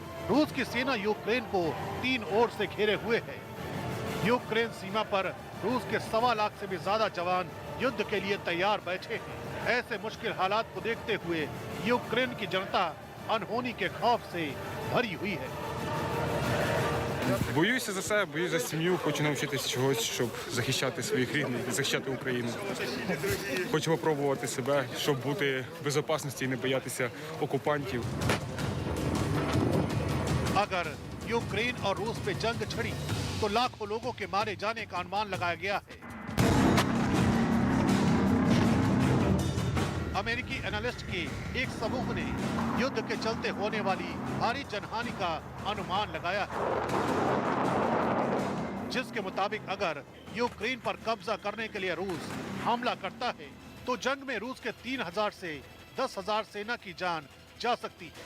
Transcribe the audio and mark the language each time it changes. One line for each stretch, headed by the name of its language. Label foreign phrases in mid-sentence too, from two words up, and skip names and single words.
Hindi: रूस की सेना यूक्रेन को 3 ओर से घेरे हुए है। यूक्रेन सीमा पर रूस के 1.25 लाख से भी ज्यादा जवान युद्ध के लिए तैयार बैठे हैं। ऐसे मुश्किल हालात को देखते हुए यूक्रेन की जनता अनहोनी के खौफ से भरी हुई है।
Ukrainian: Боюся за себе, боюсь за сім'ю, хочу навчитися чогось, щоб захищати своїх рідних, захищати Україну. Хочу спробувати себе, щоб бути в безпечності і не боятися окупантів.
Hindi: अगर यूक्रेन और रूस पे जंग छिड़ी तो लाखों लोगों के मारे जाने का अनुमान लगाया गया है। अमेरिकी एनालिस्ट के एक समूह ने युद्ध के चलते होने वाली भारी जनहानि का अनुमान लगाया है, जिसके मुताबिक अगर यूक्रेन पर कब्जा करने के लिए रूस हमला करता है तो जंग में रूस के 3,000 से 10,000 सेना की जान जा सकती है।